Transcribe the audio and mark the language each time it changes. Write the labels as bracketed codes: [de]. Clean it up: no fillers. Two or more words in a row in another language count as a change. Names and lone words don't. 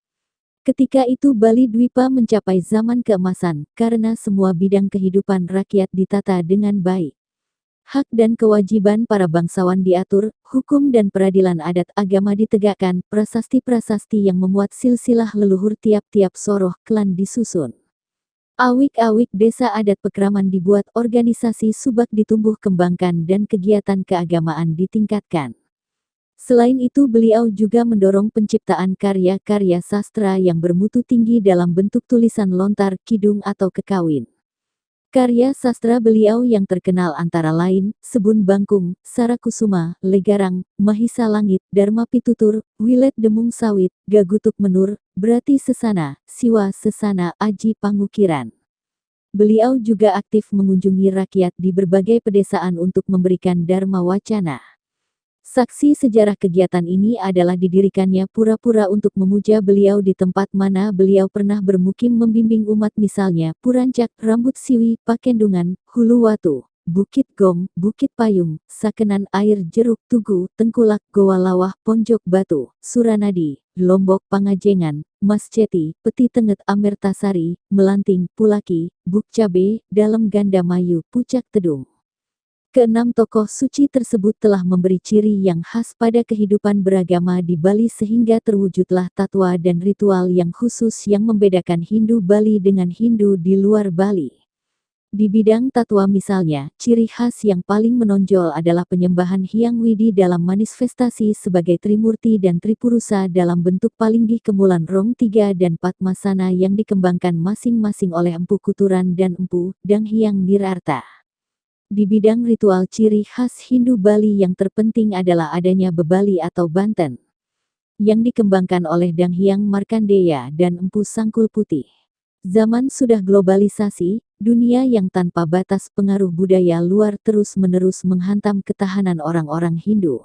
[id] Ketika itu Bali Dwipa mencapai zaman keemasan, karena semua bidang kehidupan rakyat ditata dengan baik. Hak dan kewajiban para bangsawan diatur, hukum dan peradilan adat agama ditegakkan, prasasti-prasasti yang memuat silsilah leluhur tiap-tiap soroh klan disusun. Awik-awik desa adat pekraman dibuat, organisasi subak ditumbuh kembangkan dan kegiatan keagamaan ditingkatkan. Selain itu beliau juga mendorong penciptaan karya-karya sastra yang bermutu tinggi dalam bentuk tulisan lontar, kidung atau kekawin. Karya sastra beliau yang terkenal antara lain, Sebun Bangkung, Sarakusuma, Legarang, Mahisa Langit, Dharma Pitutur, Wilet Demung Sawit, Gagutuk Menur, Brati Sesana, Siwa Sesana, Aji Pangukiran. Beliau juga aktif mengunjungi rakyat di berbagai pedesaan untuk memberikan Dharma Wacana. Saksi sejarah kegiatan ini adalah didirikannya pura-pura untuk memuja beliau di tempat mana beliau pernah bermukim membimbing umat misalnya Purancak, Rambut Siwi, Pakendungan, Hulu Watu, Bukit Gong, Bukit Payung, Sakenan Air Jeruk Tugu, Tengkulak, Goa Lawah, Ponjok Batu, Suranadi, Lombok Pangajengan, Masceti, Peti Tenget Amertasari, Melanting, Pulaki, Bukcabe, Dalam Gandamayu, Pucak Tedung. Keenam tokoh suci tersebut telah memberi ciri yang khas pada kehidupan beragama di Bali sehingga terwujudlah tatwa dan ritual yang khusus yang membedakan Hindu Bali dengan Hindu di luar Bali. Di bidang tatwa misalnya, ciri khas yang paling menonjol adalah penyembahan Hyang Widi dalam manifestasi sebagai Trimurti dan Tripurusa dalam bentuk Palinggi Kemulan Rong 3 dan Padmasana yang dikembangkan masing-masing oleh Empu Kuturan dan Empu Dang Hyang Nirarta. Di bidang ritual ciri khas Hindu Bali yang terpenting adalah adanya bebali atau banten yang dikembangkan oleh Dang Hyang Markandeya dan Empu Sangkul Putih. Zaman sudah globalisasi, dunia yang tanpa batas pengaruh budaya luar terus-menerus menghantam ketahanan orang-orang Hindu.